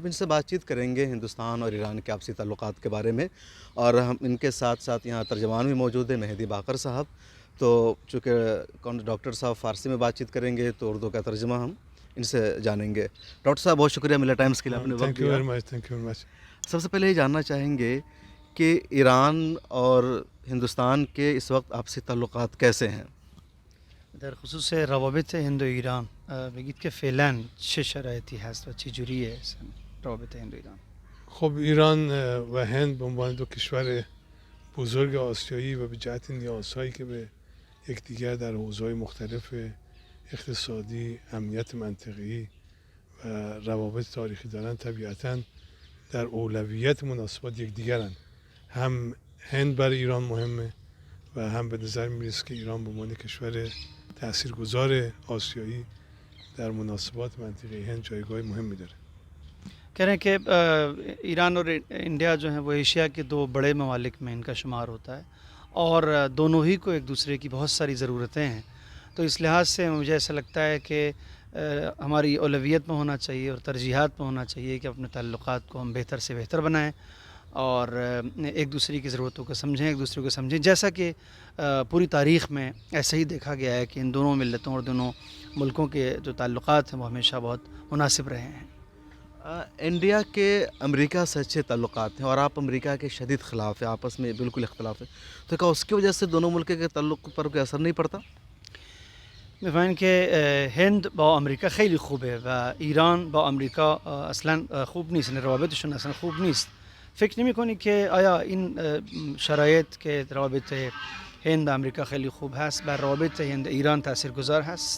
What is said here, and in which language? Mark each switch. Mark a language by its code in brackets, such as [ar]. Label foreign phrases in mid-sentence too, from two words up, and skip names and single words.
[ur] ان سے بات چیت کریں گے ہندوستان اور ایران کے آپسی تعلقات کے بارے میں. اور ہم ان کے ساتھ ساتھ یہاں ترجمان بھی موجود ہے، مہدی باقر صاحب. تو چونکہ ڈاکٹر صاحب فارسی میں بات چیت کریں گے تو اردو کا ترجمہ ہم ان سے جانیں گے. ڈاکٹر صاحب، بہت شکریہ ملت ٹائمز کے لیے آپ نے وقت [en] thank you [ur] دیا. [en] very much, thank you very much. [ur] سب سے پہلے یہ جاننا چاہیں گے کہ ایران اور ہندوستان کے اس وقت آپسی تعلقات کیسے ہیں? [fa] در خصوص روابط هند و ایران بگید که فعلا چه شرایطی هست و چه جوریه روابط هند و ایران؟ خب ایران و هند به عنوان دو کشور بزرگ آسیایی و به جهت نیازهایی که به یکدیگر در حوزه‌های مختلف اقتصادی، امنیت منطقه‌ای و روابط تاریخی دارند، طبیعتاً در اولویت مناسبات یکدیگرند. هم هند برای ایران مهمه و هم به نظر میرسه که ایران به عنوان کشور تاثیرگذار آسیایی در مناسبات منطقه هند جایگاه مهمی داره. [ur] کہہ رہے ہیں کہ ایران اور انڈیا جو ہے وہ ایشیا کے دو بڑے ممالک میں ان کا شمار ہوتا ہے اور دونوں ہی کو ایک دوسرے کی بہت ساری ضرورتیں ہیں. تو اس لحاظ سے مجھے ایسا لگتا ہے کہ ہماری اولویت میں ہونا چاہیے اور ترجیحات میں ہونا چاہیے کہ اپنے تعلقات کو ہم بہتر سے بہتر بنائیں اور ایک دوسرے کی ضرورتوں کو سمجھیں، ایک دوسرے کو سمجھیں. جیسا کہ پوری تاریخ میں ایسا ہی دیکھا گیا ہے کہ ان دونوں ملتوں اور دونوں ملکوں کے جو تعلقات ہیں وہ ہمیشہ بہت مناسب رہے ہیں. انڈیا کے امریکہ سے اچھے تعلقات ہیں اور آپ امریکہ کے شدید خلاف ہیں، آپس میں بالکل اختلاف ہے. تو کیا اس کی وجہ سے دونوں ملک کے تعلق پر کوئی اثر نہیں پڑتا? [fa] می‌فهمین که هند با آمریکا خیلی خوبه و ایران با آمریکا اصلا خوب نیست، یعنی روابطشون اصلا خوب نیست. فکر نمی‌کنی که آیا این شرایط که روابط هند و آمریکا خیلی خوب هست بر روابط هند ایران تاثیرگذار هست؟